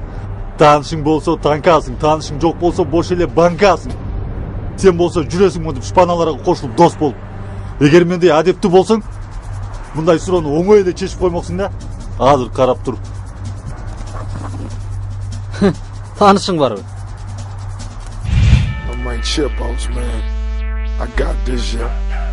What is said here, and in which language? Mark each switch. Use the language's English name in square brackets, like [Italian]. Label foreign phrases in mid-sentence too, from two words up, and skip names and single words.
[Kyrgyz] Таанышың болсо танкасың, таанышың жок болсо бош эле банкасың. Сен болсо жүрөсүң монтип шпаналарга кошулуп дос болуп. Эгер мендей адептүү болсоң, мындай суроону оңой эле чечип коймоксуң да. Азыр карап тур. Таанышың барбы? [English] I might chip out, man. I got this, yeah.